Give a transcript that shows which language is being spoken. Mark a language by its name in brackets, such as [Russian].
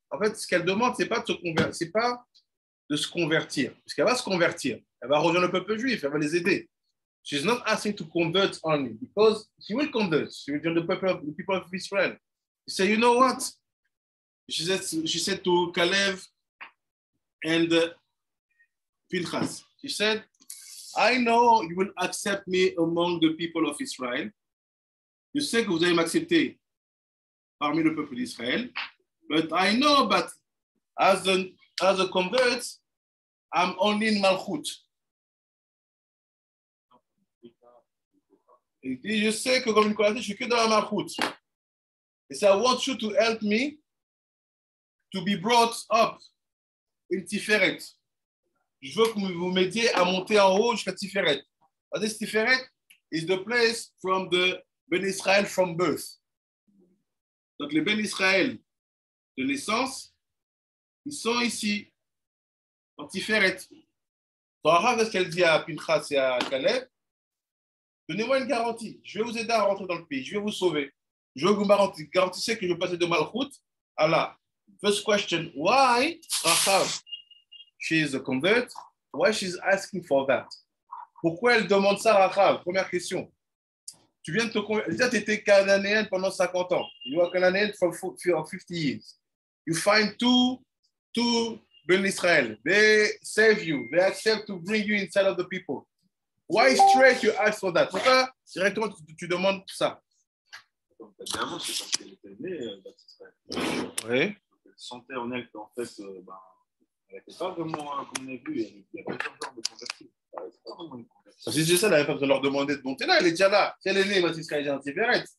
[French] En fait, ce qu'elle demande, c'est pas de se convertir, parce qu'elle va se convertir, elle va rejoindre le peuple juif, elle va les aider. [English] She's not asking to convert only, because she will convert. She will join the people of Israel. She said, you know what? She said to Caleb and Pinchas, she said, I know you will accept me among the people of Israel. [French] Je sais que vous allez m'accepter parmi le peuple d'Israël, [English] but I know that as a convert, I'm only in Malchut. [French] Il dit, je sais que comme une convertie, je suis que dans la Malchut. [English] Et so I want you to help me to be brought up in Tiferet. [French] Je veux que vous m'aidiez à monter en haut jusqu'à Tiferet. [English] This Tiferet is the place from the Ben Israel from birth. [French] Donc les Ben Israël de naissance, ils sont ici, en Tiferet. Donc, qu'est-ce qu'elle dit à Pinchas et à Caleb? Donnez-moi une garantie. Je vais vous aider à rentrer dans le pays. Je vais vous sauver. Je vais vous garantir que je vais passer de Malchut à là. [English] First question, why Rachav, she is a convert, why she's asking for that? [French] Pourquoi elle demande ça à Rachav? Première question. Tu viens de te convertir. Déjà, tu étais cananéenne pendant 50 ans. [English] You are Canadian for 50 years. You find two Ben Israel. They save you. They accept to bring you inside of the people. Why straight you ask for that? [French] Pourquoi directement tu demandes ça? Dernièrement, c'est parce qu'elle était née d'Israël. Oui. Elle sentait en elle qu'en fait, elle n'était pas vraiment, comme on a vu, il y a plusieurs genres de convertis. C'est pas vraiment une conversion. Si c'est ça, elle n'avait pas besoin de leur demander de monter là, elle est déjà là. Si elle est née, elle est en Tiferet.